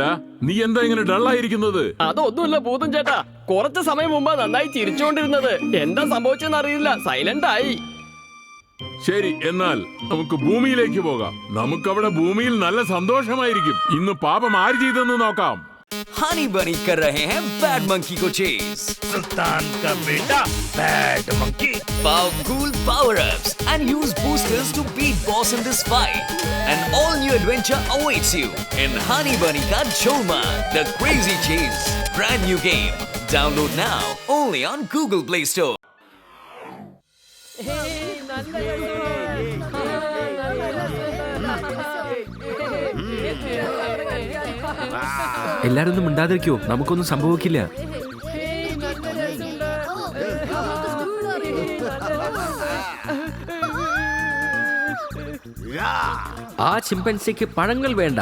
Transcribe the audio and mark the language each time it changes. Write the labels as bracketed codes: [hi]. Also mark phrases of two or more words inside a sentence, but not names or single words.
[ml] നീ എന്താ ഇങ്ങനെ ഡള്ളായിരിക്കുന്നത്? അതൊന്നുമില്ല ഭൂതം ചേട്ടാ, കുറച്ച് സമയം മുമ്പ് നന്നായി ചിരിച്ചുകൊണ്ടിരുന്നത്. എന്താ സംഭവിച്ചെന്ന് അറിയില്ല, സൈലന്റ് ആയി. ശരി, എന്നാൽ നമുക്ക് ഭൂമിയിലേക്ക് പോകാം. നമുക്കവിടെ ഭൂമിയിൽ നല്ല സന്തോഷമായിരിക്കും. ഇന്ന് പാപം ആര് ചെയ്തെന്ന് നോക്കാം. [hi] हनी बनी कर रहे हैं बैड मंकी को चेज. सुल्तान का बेटा बैड मंकी. [en] Powerful power-ups and use boosters to beat boss in this fight. An all-new adventure awaits you in Honey Bunny Ka Jolmaan, The Crazy Chase. Brand new game. Download now only on Google Play Store. [ml] എല്ലാരും ഒന്നും മിണ്ടാതിരിക്കോ, നമുക്കൊന്നും സംഭവിക്കില്ല. ആ ചിമ്പൻസിക്ക് പഴങ്ങൾ വേണ്ട.